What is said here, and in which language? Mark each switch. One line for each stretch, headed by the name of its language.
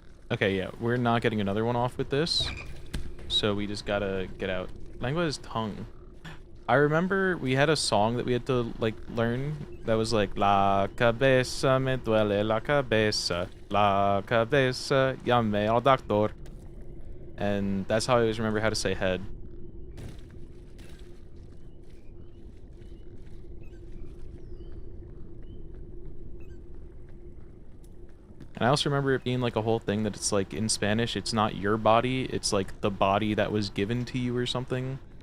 English: Okay, yeah, we're not getting another one off with this. So we just gotta get out. Lengua is tongue. I remember we had a song that we had to, like, learn that was like
Spanish: La cabeza me duele la cabeza. La cabeza llame al doctor.
English: And that's how I always remember how to say head. And I also remember it being like a whole thing that it's like in Spanish, it's not your body, it's like the body that was given to you or something.